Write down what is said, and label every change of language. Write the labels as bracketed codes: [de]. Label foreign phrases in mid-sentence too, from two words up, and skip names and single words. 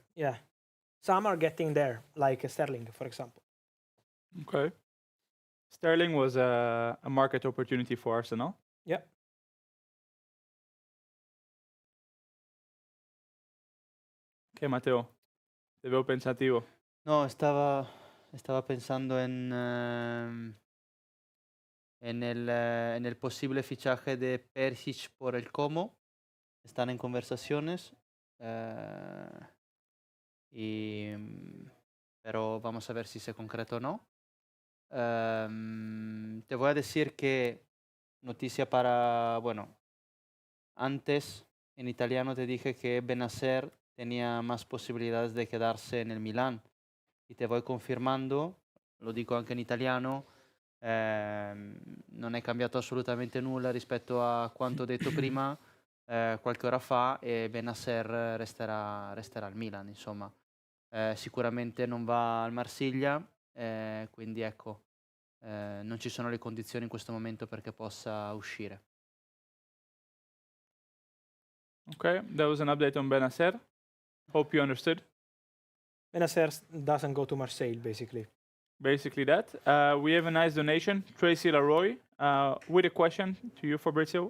[en] Yeah. Some are getting there, like Sterling, for example. Okay. Sterling was a market opportunity for Arsenal. Yeah. Ok, Matteo, [es] te veo pensativo. No, estaba pensando en el posible fichaje de Perišić por el Como. Están en conversaciones. Pero vamos a ver si se concreta o no. Te voy a decir que noticia para, bueno, antes en italiano te dije que Benacer tenía más posibilidades de quedarse en el Milan y te voy confirmando, [it] lo dico anche in italiano, non è cambiato assolutamente nulla rispetto a quanto detto prima qualche ora fa e Benacer resterà al Milan, insomma. Sicuramente non va al Marsiglia, quindi ecco, non ci sono le condizioni in questo momento perché possa uscire. [en] Okay, that was an update on Benacer. Hope you understood. Benacer doesn't go to Marseille, basically. Basically that. We have a nice donation, Tracy Laroy, with a question to you, Fabrizio.